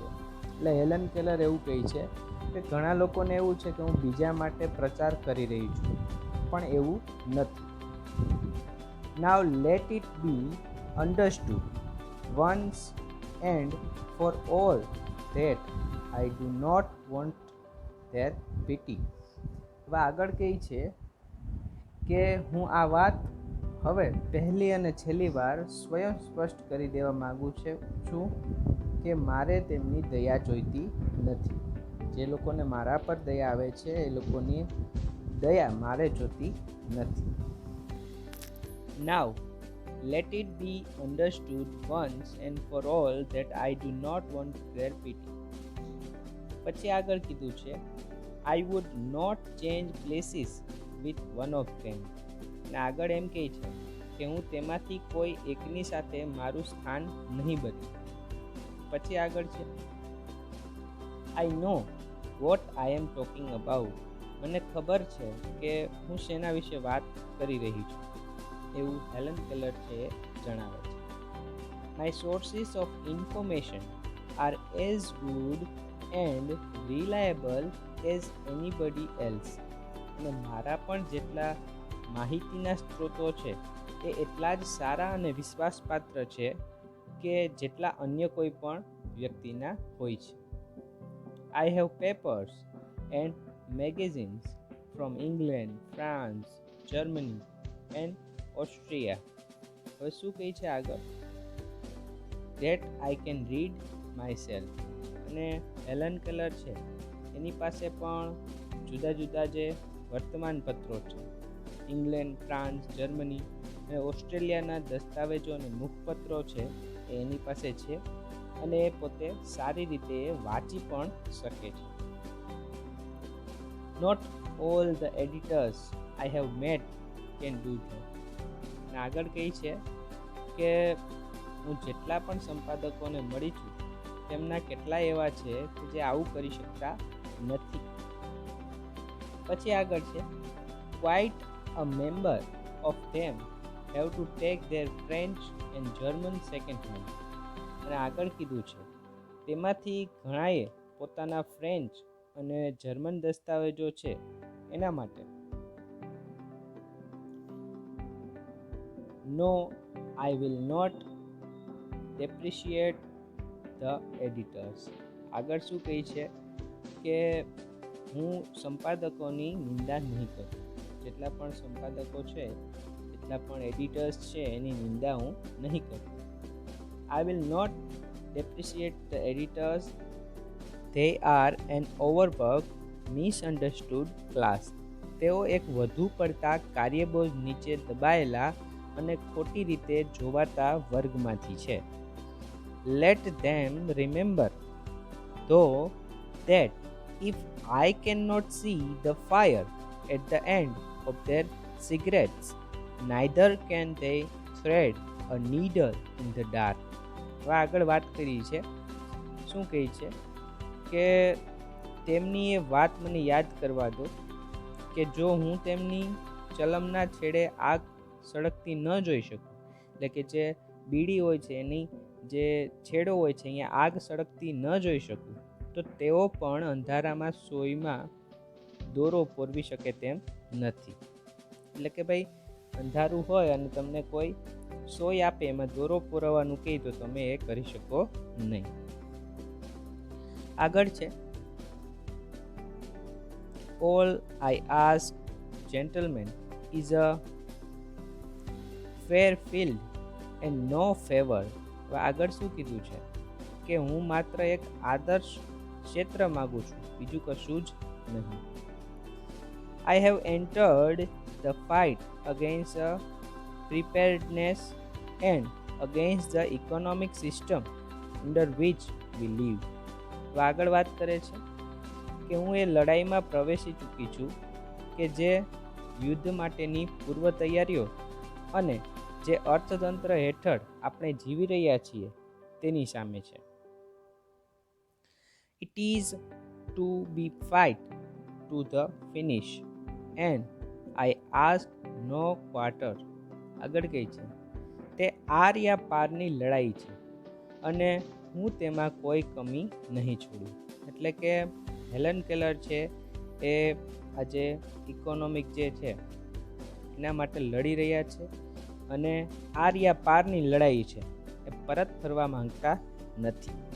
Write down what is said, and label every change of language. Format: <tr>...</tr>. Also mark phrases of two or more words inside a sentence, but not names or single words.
<gu>એટલે હેલન કેલર એવું કહે છે કે ઘણા લોકોને એવું છે કે હું બીજા માટે પ્રચાર કરી રહી છું, પણ એવું નથી.</gu> <en>Now let it be understood once and for all that I do not want their pity.</en> <gu>હવે આગળ કહે છે કે હું આ વાત હવે પહેલી અને છેલ્લી વાર સ્વયં સ્પષ્ટ કરી દેવા માગું છું કે મારે તેમની દયા જોઈતી નથી. જે લોકોને મારા પર દયા આવે છે એ લોકોની દયા મારે જોતી નથી.</gu> <en>Now let it be understood once and for all that I do not want their pity.</en> <gu>પછી આગળ કીધું છે</gu> <en>I would not change places with one of them.</en> <gu>અને આગળ એમ કહે છે કે હું તેમાંથી કોઈ એકની સાથે મારું સ્થાન નહીં બદલું. પછી આગળ છે</gu> <en>I know what I am talking about.</en> <gu>મને ખબર છે કે હું શેના વિશે વાત કરી રહી છું એવું હેલન કેલર છે જણાવે છે.</gu> <en>My sources of information are as good and reliable as anybody else.</en> <gu>અને મારા પણ જેટલા માહિતીના સ્ત્રોતો છે એ એટલા જ સારા અને વિશ્વાસપાત્ર છે કે જેટલા અન્ય કોઈ પણ વ્યક્તિના હોય છે.</gu> <en>I have papers and magazines from England, France, Germany and Austria.</en> <gu>હવે શું કહે છે આગળ</gu> <en>that I can read myself.</en> <gu>અને હેલન કેલર છે એની પાસે પણ જુદા જુદા જે વર્તમાનપત્રો છે ઇંગ્લેન્ડ, ફ્રાન્સ, જર્મની અને ઓસ્ટ્રેલિયાના દસ્તાવેજો અને મુખપત્રો છે એ એની પાસે છે અને એ પોતે સારી રીતે વાંચી પણ શકે છે.</gu> <en>Not all the editors I have met can do that.</en> <gu>અને આગળ કહે છે કે હું જેટલા પણ સંપાદકોને મળી છું તેમના કેટલા એવા છે કે જે આવું કરી શકતા નથી. પછી આગળ છે</gu> <en>quite a member of them have to take their French and German second hand.</en> <gu>અને આગળ કીધું છે તેમાંથી ઘણાએ પોતાના ફ્રેન્ચ અને જર્મન દસ્તાવેજો છે એના માટે</gu> <en>No, I will not depreciate the editors.</en> <gu>આગળ શું કહે છે કે હું સંપાદકોની નિંદા નહીં કરું, જેટલા પણ સંપાદકો છે, જેટલા પણ એડિટર્સ છે, એની નિંદા હું નહીં કરું.</gu> <en>I will not depreciate the editors. They are an overworked, misunderstood class.</en> <gu>તેઓ એક વધુ પડતા કાર્યબોજ નીચે દબાયેલા અને ખોટી રીતે જોવાતા વર્ગમાંથી છે.</gu> <en>Let them remember, though, that if I cannot see the fire at the end of their cigarettes, neither can they thread a needle in the dark.</en> <gu>આગળ વાત કરી છે, શું કહે છે કે તેમની એ વાત મને યાદ કરવા દો કે જો હું તેમની ચલમના છેડે આગ સળગતી ન જોઈ શકું, એટલે કે જે બીડી હોય છે એની જે છેડો હોય છે અહીંયા આગ સળગતી ન જોઈ શકું, તો તેઓ પણ અંધારામાં સોયમાં દોરો પોરવી શકે તેમ નથી. એટલે કે ભાઈ અંધારું હોય અને તમને કોઈ સોય આપે એમાં દોરો પુરવવાનું કહે તો તમે એ કરી શકો નહીં. આગળ છે,</gu> <en>all I ask, gentlemen, is a fair field and no favor.</en> <gu>આગળ શું કીધું છે કે હું માત્ર એક આદર્શ ક્ષેત્ર માગું છું, બીજું કશું જ નહીં.</gu> <en>I have entered the fight against preparedness and against the economic system under which we live.</en> <gu>આગળ વાત કરે છે કે હું એ લડાઈમાં પ્રવેશી ચૂકી છું કે જે યુદ્ધ માટેની પૂર્વ તૈયારીઓ અને જે અર્થતંત્ર હેઠળ આપણે જીવી રહ્યા છીએ તેની સામે છે.</gu> <en>It is to be fight to the finish and I ask no quarter.</en> <gu>આગળ કહે છે તે આર યા પારની લડાઈ છે અને હું તેમાં કોઈ કમી નહીં છોડું. એટલે કે હેલન કેલર છે એ આજે ઇકોનોમિક જે છે એના માટે લડી રહ્યા છે અને આર યા પારની લડાઈ છે એ પરત ફરવા માંગતા નથી.</gu>